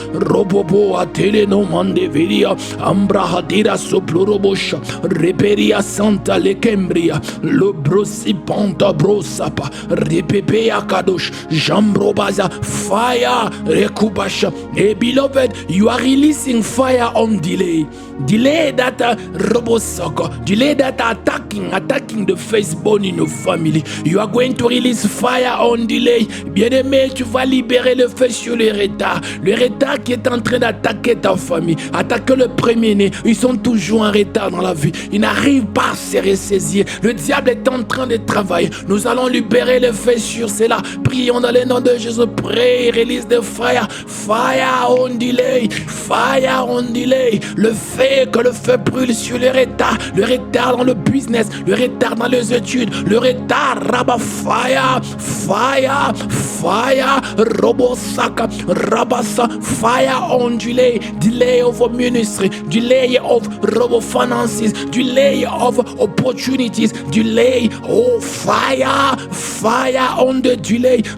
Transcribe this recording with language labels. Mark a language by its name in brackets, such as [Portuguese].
[English] Robobo atele no mandevilia, ambra hadira soplorobosha, reperia santa lekembria, lobrosi panta brosapa, repepe akadosh, jambrobaza, fire, rekubasha. Hey beloved, you are releasing fire on delay. Delay that robosoko, delay that attacking the firstborn in your family. You are going to release fire on delay. [French] Bien-aimé, tu vas libérer le feu sur le retard qui est en train d'attaquer ta famille, attaquer le premier-né. Ils sont toujours en retard dans la vie, ils n'arrivent pas à se ressaisir. Le diable est en train de travailler. Nous allons libérer le feu sur cela. Prions dans le nom de Jésus. [English] Pray, release the fire, fire on delay, fire on delay. [French] Le feu, que le feu brûle sur le retard dans le business, le retard dans les études, le retard, rabat [English] fire, fire, fire, robosaka, rabasa, fire on delay, delay of ministry, delay of robo finances, delay of opportunities, delay, oh fire, fire on the delay,